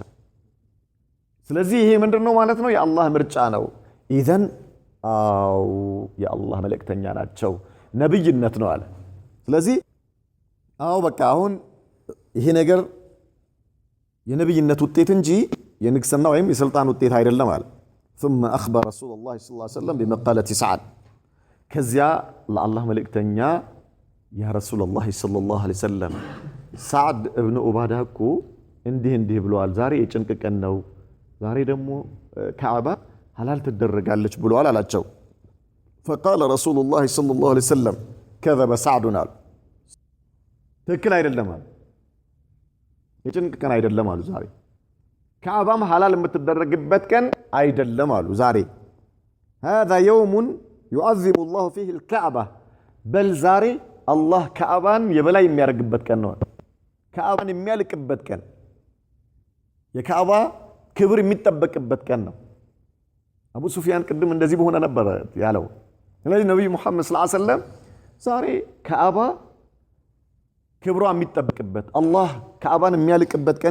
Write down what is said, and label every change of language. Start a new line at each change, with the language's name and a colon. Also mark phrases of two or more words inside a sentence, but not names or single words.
Amharic: ስለዚህ ይሄ ምንድነው ማለት ነው? የአላህ ምርጫ ነው። ኢዘን አው የአላህ መልእክተኛ ናቸው፣ ነብይነት ነው አለ። ስለዚህ አው በቃ አሁን ይሄ ነገር የነብይነት ውጤት እንጂ የንግስና ወይም የስልጣን ውጤት አይደለም አለ።
Arabic: ثم اخبر رسول الله صلى الله عليه وسلم بمقالة سعد
Amharic: ከዚያ ለአላህ መልእክተኛ
Arabic: يا رسول الله صلى الله عليه وسلم سعد ابن عبادة
Amharic: እኮ እንዲህ ብለዋል፣ ዛሬ የጭንቅ ቀን ነው፣ ዛሬ ደግሞ ካዕባ ሐላል ትደረጋለች ብለዋል አላቸው።
Arabic: فقال رسول الله صلى الله عليه وسلم كذب سعد
Amharic: አሉ። ትክክል አይደለም አሉ። የጭንቅ ቀን አይደለም አሉ ዛሬ። ካዕባም ሐላል የምትደረግበት ቀን አይደለም አሉ ዛሬ።
Arabic: هذا يوم يعظم الله فيه الكعبة بل
Amharic: ዛሬ አላህ ካዕባን የበላይ የሚያደርግበት ቀን ነው። ካዕባን የሚያልቅበት ቀን፣ የካዕባ ክብር የሚጠበቅበት ቀን ነው። አቡ ሱፊያን ቅድም እንደዚህ በሆነ ነበር ያለው። ስለዚህ ነብዩ መሐመድ
Arabic: صلى الله عليه وسلم
Amharic: ዛሬ ካዕባ ክብሯ የሚጠበቅበት አላህ ካዕባን የሚያልቅበት ቀን